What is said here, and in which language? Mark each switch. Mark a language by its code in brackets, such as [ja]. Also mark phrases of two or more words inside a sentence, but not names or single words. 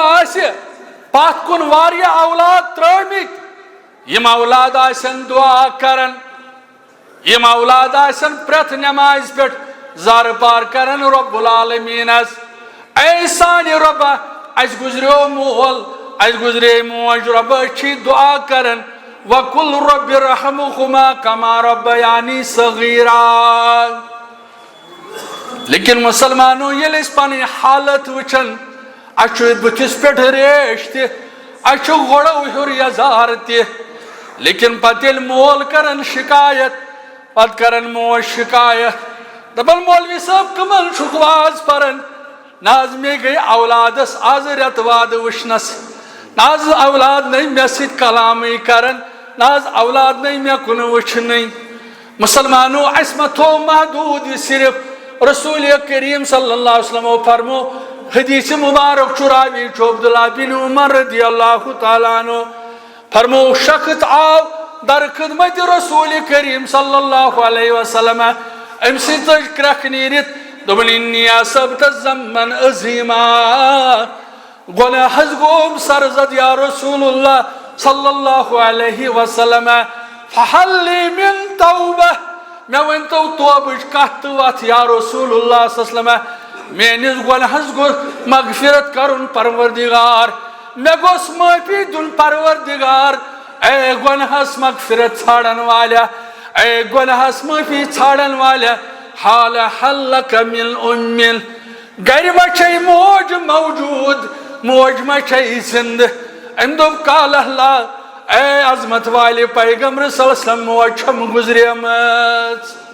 [ks] آسہِ پتھ کُن واریاہ اولاد ترٲومٕتۍ یِم اولاد آسن دعا کران یِم اولاد آسن پرٛٮ۪تھ نٮ۪مازِ پٮ۪ٹھ زارٕ پار کران رب العالمیٖنس اے سانہِ رۄبا اَسہِ گُزریو مول اَسہِ گُزرے موج رۄبا أسۍ چھِ دعا کران [ar] وقل رب ارحمہما کما ربیانی صغیرا [ks] لیکن مسلمانو ییٚلہِ أسۍ پنٕنۍ حالت وٕچھان اَسہِ چھُ بٕتھِس پٮ۪ٹھ ریش تہِ اَسہِ چھُ گۄڈو ہیوٚر یزار تہِ لیکن پتہٕ ییٚلہِ مول کران شکایت پتہٕ کران موج شکایت دپان مولوی صٲب کٕمن چھُکھ واز پران نہ حظ مےٚ گٔے اولادس آز رٮ۪تہٕ وادٕ وٕچھنس نہ حظ اولاد نٔے مےٚ سۭتۍ کلامٕے کران نہ حظ اولاد نٔے مےٚ کُن وٕچھنٕے مسلمانو اَسہِ ما تھوٚو محدوٗد یہِ صرف رسول کریم [ar] صلی اللہ علیہ وسلمو [ks] فرمو حدیث مبارک چھُ راوی چھُ عبداللہ بن عمر [ar] رضی اللہ تعالیٰ عنہ [ks] فرمو شخص آو در خدمت رسول کریم [ar] صلی اللہ علیہ وسلم [ks] امہِ سۭتۍ لٔج کرٛٮ۪کھ نیٖرِتھ دوٚپُن [ar] انی اصبت ذنبا عظیما [ks] گۄناہ حظ گوٚوُم سرزد [ar] یا رسول اللہ صلی اللہ علیہ وسلم فہل لی من توبہ [ks] مےٚ ؤنۍتو توبٕچ کتھ تہٕ وتھ [ar] یا رسول اللہ صلی اللہ علیہ وسلم [ks] میٲنِس گۄنہس گوٚژھ مغفرت کرُن پروردگار مےٚ گوٚژھ معٲفی دیُن پروردگار اے گۄنہس مغفرت ژھانڈن والیاہ اے گۄنہس معٲفی ژھانڈن والیاہ حال حلک من امِل گرِ ما چھے موج موجوٗد موج ما چھے زندٕ أمۍ دوٚپ قال اللہ اے عظمت والہِ پیغمبر [ar] صلی اللہ علیہ وسلم [ks] موج چھم گُزریمٕژ